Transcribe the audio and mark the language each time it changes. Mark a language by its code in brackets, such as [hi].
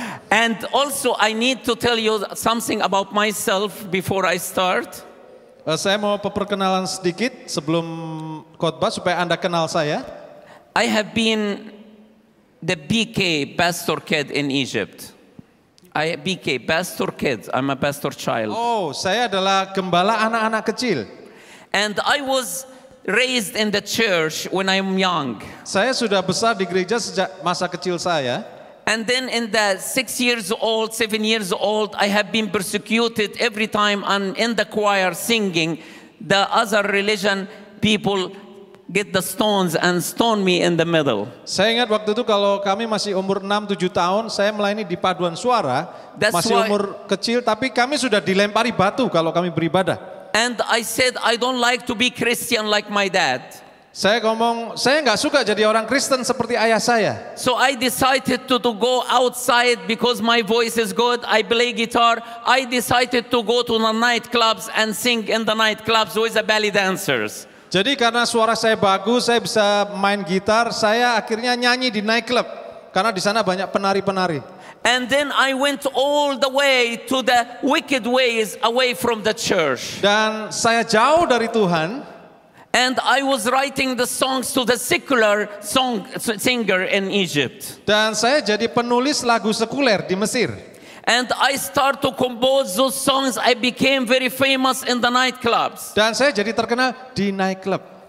[en] And also I need to tell you something about myself before I start. [id] Saya mau perkenalan sedikit sebelum khotbah supaya Anda kenal saya. [en] I have been the BK pastor kid in Egypt. BK pastor kid. I'm a pastor child. [id] Oh, saya adalah gembala anak-anak kecil. [en] And I was raised in the church when I'm young. [id] Saya sudah besar di gereja sejak masa kecil saya. [en] And then in the 6 years old, 7 years old, I have been persecuted every time I'm in the choir singing. The other religion people get the stones and stone me in the middle. [id] Saya ingat waktu itu kalau kami masih umur 6-7 tahun, saya melayani di paduan suara, [en] That's [id] masih [en] why- [id] umur kecil, tapi kami sudah dilempari batu kalau kami beribadah. [en] And I said, I don't like to be Christian like my dad. [id] Saya ngomong, saya nggak suka jadi orang Kristen seperti ayah saya. [en] So I decided to go outside because my voice is good. I play guitar. I decided to go to the nightclubs and sing in the nightclubs with the belly dancers. [id] Jadi karena suara saya bagus, saya bisa main gitar, saya akhirnya nyanyi di nightclub. Karena di sana banyak penari-penari. [en] And then I went all the way to the wicked ways away from the church. [id] Dan saya jauh dari Tuhan. [en] And I was writing the songs to the secular singer in Egypt. [id] Dan saya jadi penulis lagu sekuler di Mesir. [en] And I start to compose those songs. I became very famous in the nightclubs. [id] Dan saya jadi terkenal di nightclub.